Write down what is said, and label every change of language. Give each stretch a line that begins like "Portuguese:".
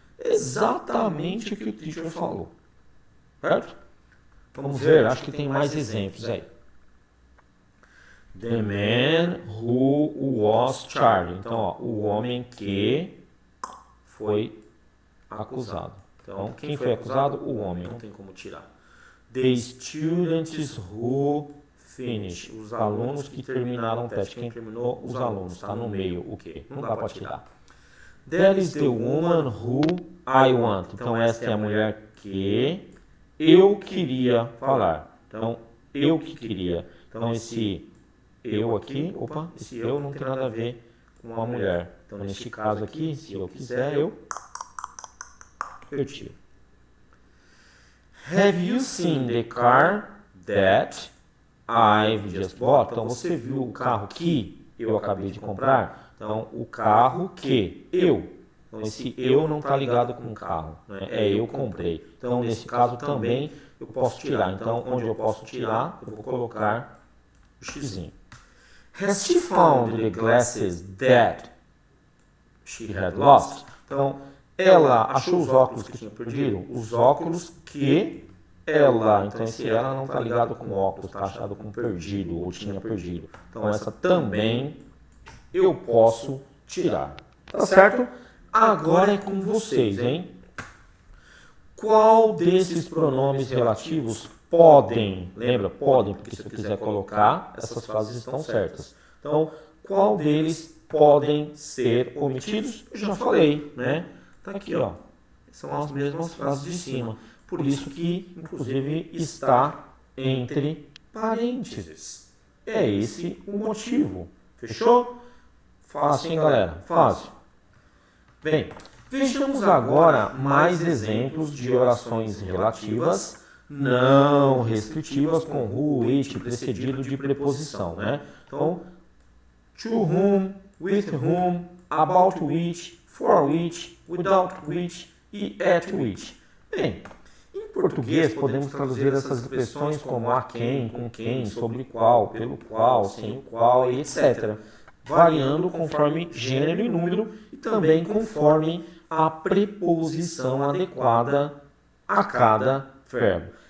Portuguese: Exatamente o que o teacher falou. Certo? Vamos ver, acho que tem mais exemplos aí.
English: The man who was charged.
Portuguese: Então, ó, o homem que foi acusado. Então, quem foi acusado? O homem, não tem como tirar.
English: The students who finished.
Portuguese: Os alunos que terminaram o teste. Quem terminou? Os alunos. Está no meio o que? Não dá para tirar.
English: That is the woman who I want.
Portuguese: Então, esta é a mulher que eu queria falar. Então, eu que queria. Então, esse eu aqui, esse eu não tem nada a ver com a mulher. Então, neste caso aqui, se eu quiser, eu tiro.
English: Have you seen the car that I've just bought?
Portuguese: Então, você viu o carro que eu acabei de comprar? Então, o carro que eu. Então, esse eu não está ligado com o carro, né? É eu comprei. Então, nesse caso também eu posso tirar. Então, onde eu posso tirar, eu vou colocar o xizinho.
English: Has she found the glasses that she had lost?
Portuguese: Então, ela achou os óculos que tinha perdido? Os óculos que ela. Então, esse ela não está ligado com óculos, está achado com perdido ou tinha perdido. Então, essa também eu posso tirar. Tá certo? Agora é com vocês, hein? Qual desses pronomes relativos podem, lembra, podem, porque se eu quiser colocar, essas frases estão certas. Então, qual deles podem ser omitidos? Eu já falei, né? Tá aqui, ó. São as mesmas frases de cima. Por isso que, inclusive, está entre parênteses. É esse o motivo. Fechou? Fácil, hein, galera? Fácil. Bem, vejamos agora mais exemplos de orações relativas não restritivas com who, which, precedido de preposição, né? Então,
English: to whom, with whom, about which, for which, without which e at which.
Portuguese: Bem, em português podemos traduzir essas expressões como a quem, com quem, sobre qual, pelo qual, sem o qual e etc., variando conforme gênero e número e também conforme a preposição adequada a cada verbo.